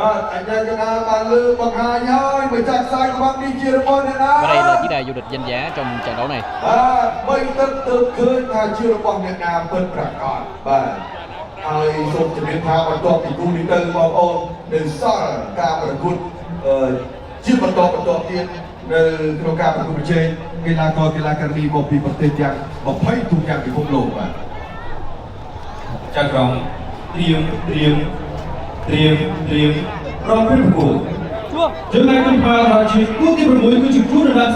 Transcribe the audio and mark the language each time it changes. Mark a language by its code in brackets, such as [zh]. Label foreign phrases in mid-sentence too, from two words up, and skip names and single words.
[vi] Và đây là chiếc đài vô địch danh giá trong trận đấu này. [km] ហើយសូមជម្រាបថាបន្ទាប់ពីគូនេះទៅបងប្អូននៅសល់ការប្រកួតជាបន្តទៀតនៅក្នុងការប្រកួតប្រជែងកីឡាករកីឡាការីមកពីប្រទេសទាំង20ទូទាំងពិភពលោកបាទចាក់ក្រុមត្រៀមរងពេលប្រកួតចំណែកកម្ពុជាជាគូទី6គឺជាគូរំដាប់ខ្សែ